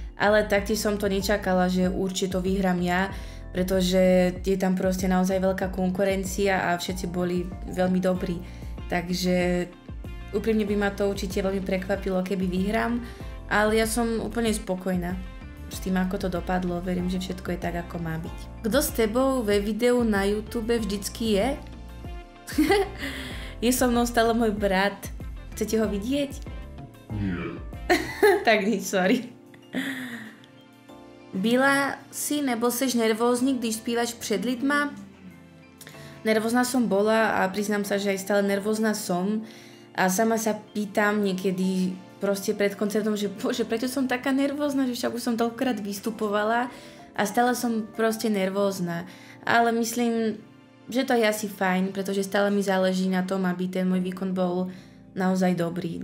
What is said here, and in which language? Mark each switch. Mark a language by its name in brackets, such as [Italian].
[Slovak] Ale taktiež som to nečakala, že určite to vyhrám ja, pretože je tam proste naozaj veľká konkurencia a všetci boli veľmi dobrí. Takže úprimne by ma to určite veľmi prekvapilo, keby vyhrám, ale ja som úplne spokojná s tým, ako to dopadlo, verím, že všetko je tak, ako má byť. Kto s tebou [Czech] ve videu na YouTube vždycky je? [Slovak] Je so mnou stále môj brat. Chcete ho vidieť? Nie. Tak nič, sorry. [Czech] Byla si nebo seš nervózny, když spívaš před lidma? [Slovak] Nervózna som bola a priznám sa, že aj stále nervózna som. A sama sa pýtam niekedy proste pred koncertom, že bože, prečo som taká nervózna, že však už som toľkokrát vystupovala a stále som proste nervózna. Ale myslím, že to je asi fajn, pretože stále mi záleží na tom, aby ten môj výkon bol naozaj dobrý.